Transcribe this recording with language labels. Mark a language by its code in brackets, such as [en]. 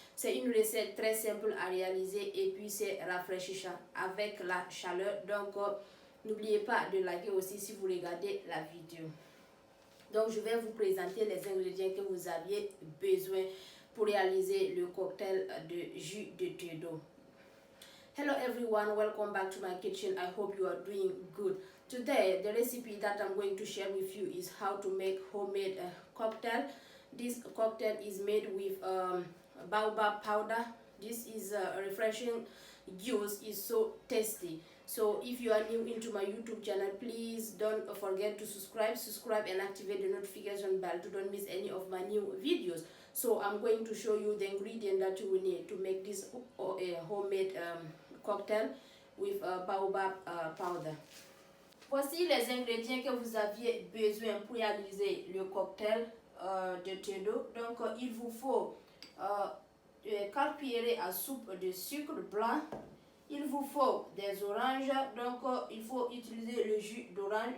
[fr] C'est une recette très simple à réaliser et puis c'est rafraîchissant avec la chaleur. Donc n'oubliez pas de liker aussi si vous regardez la vidéo. Donc je vais vous présenter les ingrédients que vous aviez besoin pour réaliser le cocktail de jus de thé d'eau. [en] Hello everyone, welcome back to my kitchen. I hope you are doing good. Today the recipe that I'm going to share with you is how to make homemade cocktail. This cocktail is made with baobab powder. This is refreshing juice, is so tasty. So if you are new into my YouTube channel, please don't forget to subscribe and activate the notification bell to don't miss any of my new videos. So I'm going to show you the ingredient that you will need to make this homemade cocktail with baobab powder. [fr] Voici les ingrédients que vous aviez besoin pour réaliser le cocktail de thé d'eau. Donc il vous faut 4 cuillerées à soupe de sucre blanc. Il vous faut des oranges, donc il faut utiliser le jus d'orange.